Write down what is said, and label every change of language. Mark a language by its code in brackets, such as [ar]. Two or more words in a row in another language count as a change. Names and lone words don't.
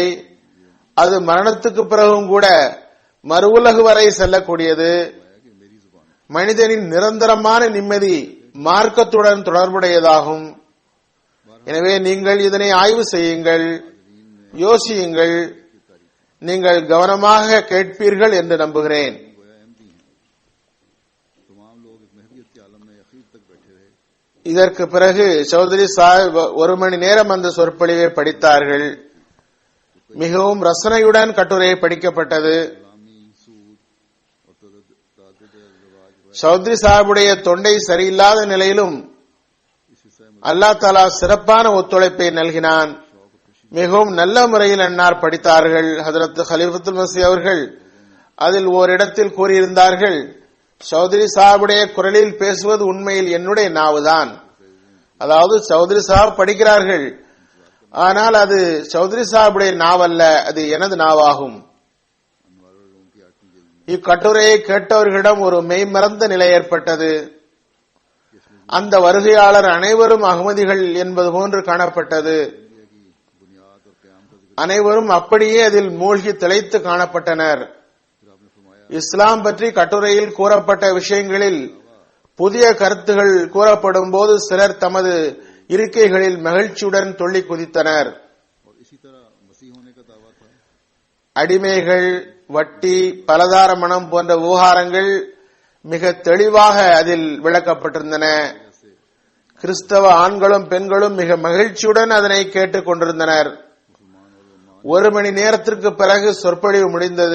[ta] அது மரணத்துக்கு பிறகும் கூட மறு உலகு வரை செல்லக்கூடியது. மனிதனின் நிரந்தரமான நிம்மதி மார்க்கத்துடன் தொடர்புடையதாகும். எனவே நீங்கள் இதனை ஆய்வு செய்யுங்கள், யோசியுங்கள், நீங்கள் கவனமாக கேட்பீர்கள் என்று நம்புகிறேன். [ur] تمام لوگ اس محدیت کے عالم میں آخر تک بیٹھے رہے. [ta] இதற்கு பிறகு சௌத்ரி சாஹிப் 1 மணி நேரம் அந்த சொற்பொழிவை படித்தார்கள். மிகவும் ரசனையுடன் கட்டுரை படிக்கப்பட்டது. [ur] غلامی، سود اور تعدد زواج [ta] சௌத்ரி சாஹிபுடைய தொண்டை சரியில்லாத நிலையிலும் [ur] اس حصے میں [ar] الله تعالى [ta] சிறப்பான ஒத்துழைப்பை நல்கினான். மிகவும் நல்ல முறையில் அன்னார் படித்தார்கள். ஹஜ்ரத் கலீஃபத்துல் மஸீஹ் அவர்கள் அதில் ஓரிடத்தில் கூறியிருந்தார்கள், சௌத்ரி சாஹிபுடைய குரலில் பேசுவது உண்மையில் என்னுடைய நாவுதான். அதாவது சௌத்ரி சாஹிப் படிக்கிறார்கள், ஆனால் அது சௌத்ரி சாஹிபுடைய நாவல்ல, அது எனது நாவாகும். இக்கட்டுரையை கேட்டவர்களிடம் ஒரு மெய்மறந்த நிலை ஏற்பட்டது. அந்த வருகையாளர் அனைவரும் அகமதிகள் என்பது போன்று காணப்பட்டது. [ur] بنیاد اور قیام کا ذکر [ta] அனைவரும் அப்படியே அதில் மூழ்கி திளைத்து காணப்பட்டனர். [ur] پھر آپ نے فرمایا [ta] இஸ்லாம் பற்றி கட்டுரையில் கூறப்பட்ட விஷயங்களில் புதிய கருத்துகள் கூறப்படும் போது சிலர் தமது இருக்கைகளில் மகிழ்ச்சியுடன் துள்ளி குதித்தனர். [ur] اور اسی طرح مسیح ہونے کا دعویٰ تھا. [ta] அடிமைகள், வட்டி, பலதார மனம் போன்ற விவகாரங்கள் மிக தெளிவாக அதில் விளக்கப்பட்டிருந்தன. கிறிஸ்தவ ஆண்களும் பெண்களும் மிக மகிழ்ச்சியுடன் அதனை கேட்டுக் கொண்டிருந்தனர். 1 மணி நேரத்திற்கு பிறகு சொற்பொழிவு முடிந்தது.